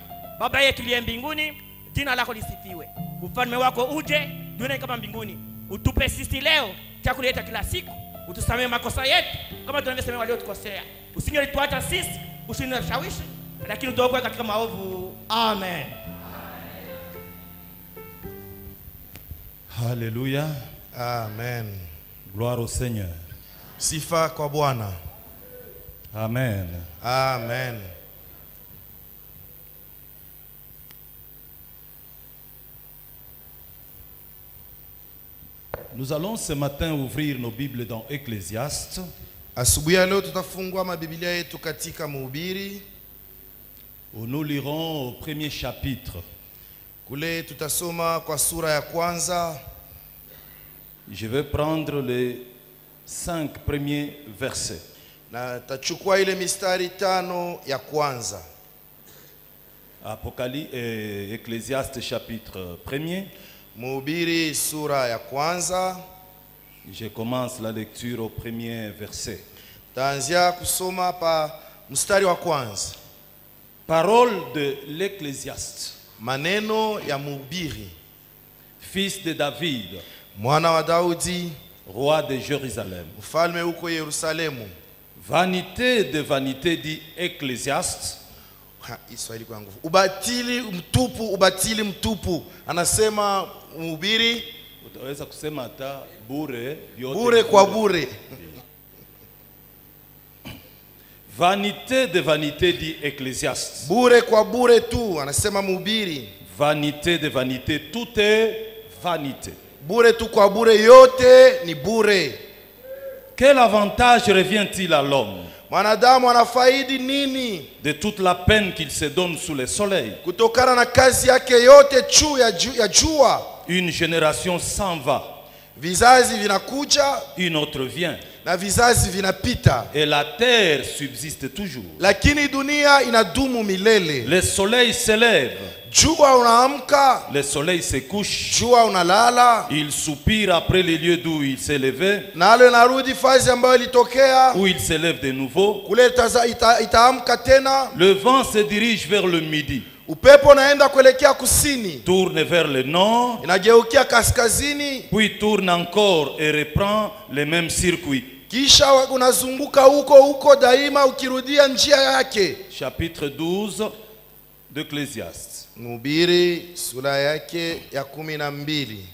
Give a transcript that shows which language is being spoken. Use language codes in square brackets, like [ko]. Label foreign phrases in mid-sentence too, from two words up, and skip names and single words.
[sw] Baba yetu aliye mbinguni, jina lako lisifiwe. Ufalme wako uje duniani kama mbinguni. Utupe sisi leo chakula chetu kila siku. Utusamehe makosa yetu kama tunavyosamehe waliotukosea. Usingetuacha sisi usinishawishi, lakini utuokoe katika maovu. Amen. [fr] Alléluia. Amen. Gloire au Seigneur. [sw] Sifa kwa Bwana. Amen. Amen. [fr] Nous allons ce matin ouvrir nos Bibles dans Ecclésiaste. [sw] Asubuhi ya leo tutafungua mabiblia yetu katika Mhubiri. [fr] Nous lirons au premier chapitre. [sw] Kule tutasoma kwa sura ya kwanza. [fr] Je vais prendre les 5 premiers versets. [sw] Na tachukua ile mistari 5 ya kwanza. [fr] Ecclésiaste chapitre 1er. [sw] Mhubiri sura ya kwanza. [fr] Je commence la lecture au premier verset. [sw] Taanzia kusoma pa mstari wa kwanza. [fr] Parole de l'Ecclésiaste. [sw] Maneno ya Mhubiri, [fr] fils de David, [sw] mwana wa Daudi, [fr] roi de Jérusalem. [sw] Mfalme huko Yerusalemu. [fr] Vanité de vanité, dit Ecclésiaste. [sw] Kiswahili kwa nguvu. Ubatili mtupu. Anasema mhubiri. Utaweza kusema hata bure, bure kwa bure. [fr] Vanité de vanité, dit Ecclésiaste. [sw] Bure kwa bure tu, anasema mhubiri. [fr] Vanité de vanité, tout est vanité. [sw] Bure tu kwa bure, yote ni bure. [fr] Quel avantage revient-il à l'homme [sw] Mwanadamu anafaidi nini [fr] de toute la peine qu'il se donne sous le soleil? [sw] Kutokana na kazi yake yote ya jua. [fr] Une génération s'en va. [sw] Vizazi vinakuja, [fr] une autre vient. [sw] Na vizazi vinapita. [fr] Et la terre subsiste toujours. [sw] Lakini dunia inadumu milele. [fr] Le soleil se lève. [sw] Jua unaamka. [fr] Le soleil se couche. [sw] Jua unalala. [fr] Il soupire après les lieux d'où il s'est levé. [sw] Nalo narudi fazi ambayo ilitokea. [fr] Où il se lève de nouveau. [sw] Kule itaamka tena. [fr] Le vent se dirige vers le midi. [sw] Upepo naenda kuelekea kusini. [fr] Tourne vers le nord. [sw] Inageukia kaskazini. [fr] Puis tourne encore et reprend le même circuit. [sw] Kisha unazunguka huko daima ukirudia njia yake. [fr] Chapitre 12 d'Ecclésiaste. [sw] Mhubiri sura yake ya 12.